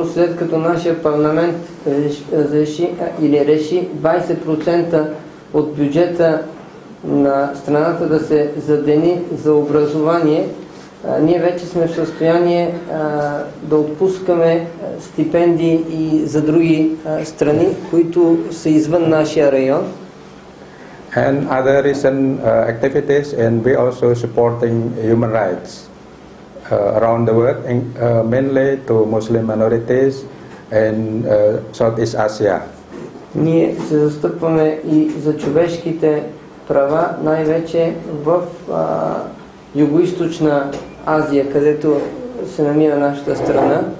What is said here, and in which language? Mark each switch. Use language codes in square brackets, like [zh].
[bg] Наскоро, след като нашия парламент реши 20% от бюджета на страната да се задени за образование, ние вече сме в състояние да отпускаме стипендии и за други страни, които са извън нашия район. [en] And other recent activities, and we also supporting human rights around the world, mainly to Muslim minorities in Southeast Asia. [bg] Ние се застъпваме и за човешките права, най-вече в Югоизточна Азия, където се намира нашата страна.